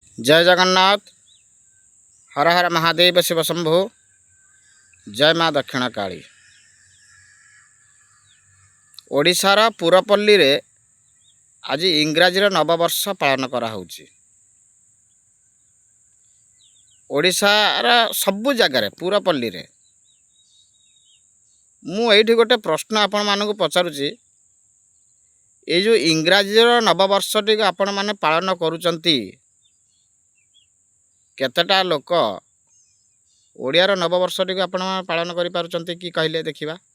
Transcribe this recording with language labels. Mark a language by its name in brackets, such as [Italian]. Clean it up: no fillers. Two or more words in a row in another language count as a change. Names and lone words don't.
[Odia] ଜୟ ଜଗନ୍ନାଥ। ହର ହର ମହାଦେବ ଶିବ ଶମ୍ଭୁ। ଜୟ ମାଁ ଦକ୍ଷିଣ କାଳୀ। ଓଡ଼ିଶାର ପୁରପଲ୍ଲୀ ରେ ଆଜି ଇଂରାଜୀ ନବବର୍ଷ ପାଳନ କରାହେଉଛି। ଓଡ଼ିଶାର ସବୁ ଜାଗାର ପୁରପଲ୍ଲୀ ରେ ମୁଁ ଏଠି ଗୋଟେ ପ୍ରଶ୍ନ ଆପଣ ମାନଙ୍କୁ ପଚାରୁଛି। ଏ ଯୋ ଇଂରାଜୀ ନବବର୍ଷ ଟି ଆପଣ ମାନେ ପାଳନ କରୁଛନ୍ତି, କେତେଟା ଲୋକ ଓଡ଼ିଆର ନବବର୍ଷ ଟି ଆପଣ ପାଳନ କରି ପାରୁଛନ୍ତି କି କହିଲେ ଦେଖିବା।